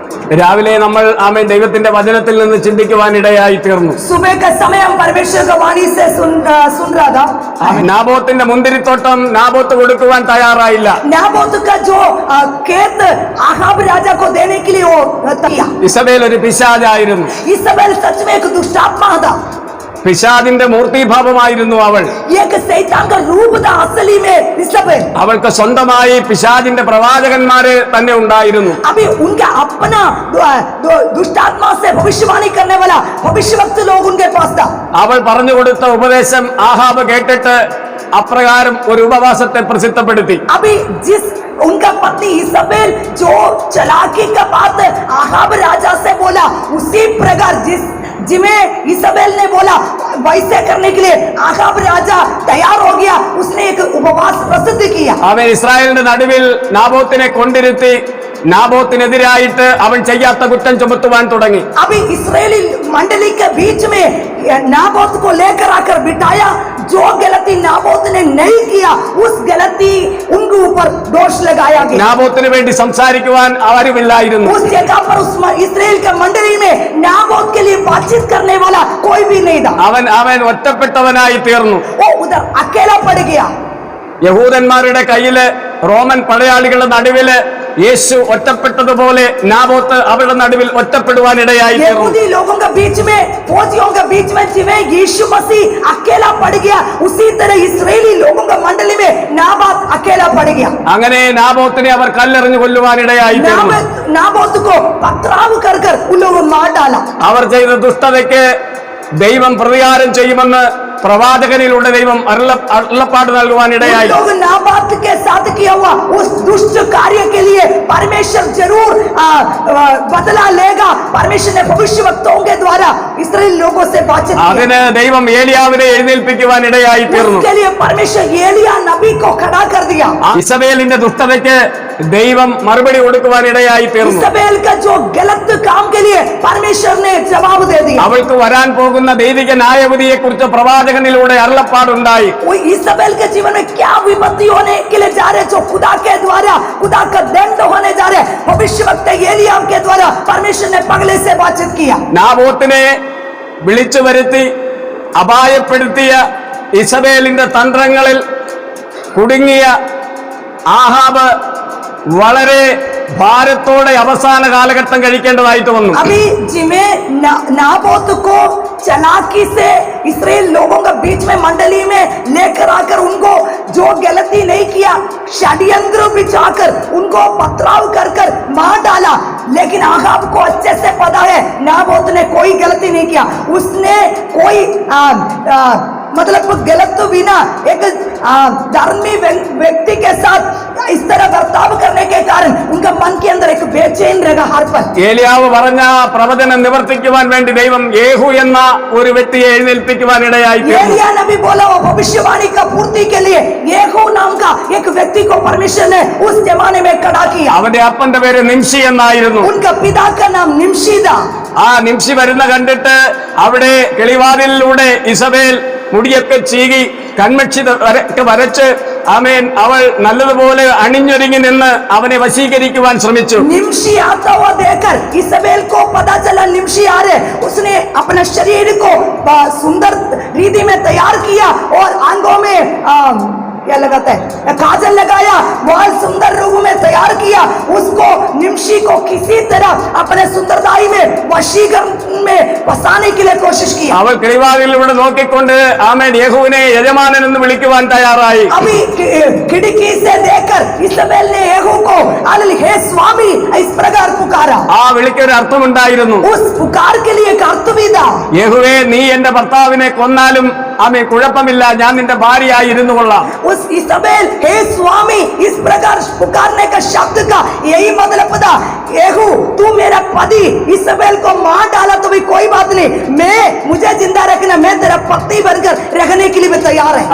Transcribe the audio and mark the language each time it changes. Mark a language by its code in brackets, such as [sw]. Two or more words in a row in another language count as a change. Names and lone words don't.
[ml] രാവിലെ നമ്മൾ ആമേൻ ദൈവത്തിന്റെ വചനത്തിൽ നിന്ന് ചിന്തിക്കുവാൻ ഇടയായി തീർന്നു. [hi] सुबह का समय हम परमेश्वर का वाणी से सुन रहा था. [ml] നാബോത്തിന്റെ മുന്തിരിത്തോട്ടം നാബോത്ത് കൊടുക്കുവാൻ തയ്യാറായില്ല. [hi] नाबोत का जो खेत आहाब राजा को देने के लिए वो तैयार. [ml] ഇസബേൽ ഒരു പിശാചായിരുന്നു. [hi] इसाबेल सच में एक दुष्ट आत्मा था. [ml] പിശാദിന്റെ മൂർത്തിഭാവമായിരുന്നു അവൾ. [hi] एक शैतान का रूप था असली में इसाबेल. [ml] അവൾക്ക് സ്വന്തമായി പിശാദിന്റെ പ്രവാചകന്മാര് തന്നെ ഉണ്ടായിരുന്നു. [hi] अभी उनका अपना दुष्ट आत्मा से भविष्यवाणी करने वाला भविष्यवक्त लोग उनके पास था. [ml] അവൾ പറഞ്ഞു കൊടുത്ത ഉപദേശം ആഹാബ് കേട്ടിട്ട് അപ്രകാരം ഒരു ഉപവാസത്തെ പ്രസിദ്ധപ്പെടുത്തി. [hi] अभी जिस उनका पत्नी इसाबेल जो चालाकी का बात आहाब राजा से बोला उसी प्रकार जिसमें इसाबेल ने बोला वैसे करने के लिए आहाब राजा तैयार हो गया. उसने एक उपवास प्रसिद्ध किया. [ml] അവൻ ഇസ്രായേലിന്റെ നടുവിൽ നാബോത്തിനെ കൊണ്ടിരുത്തി നാബോത്തിനെതിരായിട്ട് അവൻ ചെയ്യാത്ത കുറ്റം ചുമത്തുവാൻ തുടങ്ങി. [hi] अभी इस्राएली मंडली के बीच में नाबोत को लेकर आकर बिठाया. जो गलती नाबोत ने नहीं किया उस गलती उनके ऊपर दोष लगाया गया. [ml] നാബോത്തിന് വേണ്ടി സംസാരിക്കുവാൻ ആരുമില്ലായിരുന്നു. [hi] उस जगह पर उस इस्राएल के मंडली में नाबोत के लिए बातचीत करने वाला कोई भी नहीं था. [ml] അവൻ ഒറ്റപ്പെട്ടവനായി തീർന്നു. [hi] वो उधर अकेला पड़ गया. [ml] യഹൂദന്മാരുടെ കയ്യില് റോമൻ പടയാളികളുടെ നടുവില് യേശു ഒറ്റപ്പെട്ടതുപോലെ നാബോത്ത് അവരുടെ നടുവിൽ ഒറ്റപ്പെടുവാൻ ഇടയായി തീർന്നു. [hi] यहूदी लोगों के बीच में फौजियों के बीच में जिਵੇਂ यीशु मसीह अकेला पड़ गया उसी तरह इस्राएली लोगों का मंडली में नाबोत अकेला पड़ गया. [ml] അങ്ങനെ നാബോത്തിനെ അവർ കല്ലെറിഞ്ഞു കൊല്ലുവാൻ ഇടയായി തീർന്നു. [hi] नाबोत को पथराव कर उन लोगों मार डाला. [ml] അവർ ചെയ്ത ദുഷ്ടതയ്ക്ക് ദൈവം പ്രതികാരം ചെയ്യുമെന്ന് പ്രവാചകനിലൂടെ ദൈവം അരുളപ്പാട് നൽകുവാൻ ഇടയായി. [hi] लोग नाबात के साथ किया हुआ उस दुष्ट कार्य के लिए परमेश्वर जरूर बदला लेगा. परमेश्वर ने भविष्यवक्ताओं के द्वारा इस्राएल लोगों से बातचीत की. [ml] അതിന് ദൈവം ഏലിയാവിനെ എഴുന്നേൽപ്പിക്കുവാൻ ഇടയായി തീർന്നു. [hi] उसके लिए परमेश्वर एलिया नबी को खड़ा कर दिया. [ml] ഇസബേലിന്റെ ദുഷ്ടതയ്ക്ക് ദൈവം മറുപടി കൊടുക്കുവാൻ ഇടയായി തീർന്നു. [hi] इसाबेल का जो गलत काम के लिए परमेश्वर ने जवाब दे दिया. [ml] അവൾക്ക് വരാൻ പോകുന്ന ദൈവിക ന്യായവിധിയെ കുറിച്ച് പ്രവാചകനിലൂടെ അരുളപ്പാടുണ്ടായി. [hi] इसाबेल के जीवन में क्या विपत्ति होने के लिए जा रहे जो खुदा के द्वारा खुदा का दंड होने जा रहे भविष्यवक्ता एलिया के द्वारा परमेश्वर ने पगले से बातचीत किया. [ml] നാബോത്തിനെ വിളിച്ചു വരുത്തി അപായപ്പെടുത്തിയ ഇസബേലിന്റെ തന്ത്രങ്ങളിൽ കുടുങ്ങിയ ആഹാബ് വളരെ ഭാരത്തോടെ അവസാന കാലഘട്ടം കഴിക്കേണ്ടതായിട്ട് വന്നു. [hi] अभी जिमे नाबोत को चालाकी से इस्राएल लोगों के बीच में मंडली में लेकर आकर उनको जो गलती नहीं किया षड्यंत्र बिछाकर उनको पथराव कर मार डाला. लेकिन आहाब को अच्छे से पता है नाबोत ने कोई गलती नहीं किया. उसने कोई मतलब गलत तो बिना एक धर्मी व्यक्ति के साथ इस तरह बर्ताव करने के कारण उनका मन के अंदर एक बेचैन रहेगा हर पल. [ml] ഏലിയാവ് പറഞ്ഞ പ്രവചനം നിവർത്തിക്കുവാൻ വേണ്ടി ദൈവം യേഹൂ എന്ന ഒരു വ്യക്തിയെ എഴുന്നേൽപ്പിക്കുവാൻ ഇടയായി തീർന്നു. [hi] एलिया नबी बोला वो भविष्यवाणी का पूर्ति के लिए येहू नाम का एक व्यक्ति को परमेश्वर ने उस जमाने में खड़ा किया. [ml] അവന്റെ അപ്പന്റെ പേര് നിംഷി എന്നായിരുന്നു. [hi] उनका पिता का नाम निम्शी था. [ml] ആ നിംഷി വരുന്ന കണ്ടിട്ട് അവിടെ കിളിവാതിലിലൂടെ ഇസബേൽ മുടിയൊക്കെ ചീകി കൺമക്ഷി വരച്ച് ആമേൻ അവൾ നല്ലതുപോലെ അണിഞ്ഞൊരുങ്ങി നിന്ന് അവനെ വശീകരിക്കുവാൻ ശ്രമിച്ചു. [hi] निम्शी आता हुआ देखकर इसाबेल को पता चला निम्शी आ रहे. उसने अपने शरीर को सुंदर रीति में तैयार किया और आंखों में क्या लगाता है काजल लगाया. बहुत सुंदर रूप में तैयार किया. उसको निम्शी को किसी तरह अपने सुंदरताई में वशीकरण में फंसाने के लिए कोशिश की. [ml] അവൾ കിളിവാതിലൂടെ നോക്കിക്കൊണ്ട് ആമേൻ യേഹൂവിനെ യജമാനൻ എന്ന് വിളിക്കുവാൻ തയ്യാറായി. [hi] अभी खिड़की से देखकर इसाबेल ने येहू को हे स्वामी इस प्रकार पुकारा. [ml] ആ വിളിക്കൊരു അർത്ഥമുണ്ടായിരുന്നു. [hi] उस पुकार के लिए एक अर्थ भी था. [ml] യേഹൂവേ നീ എന്റെ ഭർത്താവിനെ കൊന്നാലും ആമേൻ കുഴപ്പമില്ല, ഞാൻ നിന്റെ ഭാര്യയായി ഇരുന്നു കൊള്ളാം. [hi] उस इसाबेल हे स्वामी इस प्रकार पुकारने का शब्द का यही मतलब था येहू तू मेरा पति इसाबेल को मार डाला तो भी कोई बात नहीं, मुझे जिंदा रखना, मैं तेरा पति बनकर रहने के लिए मैं तैयार है.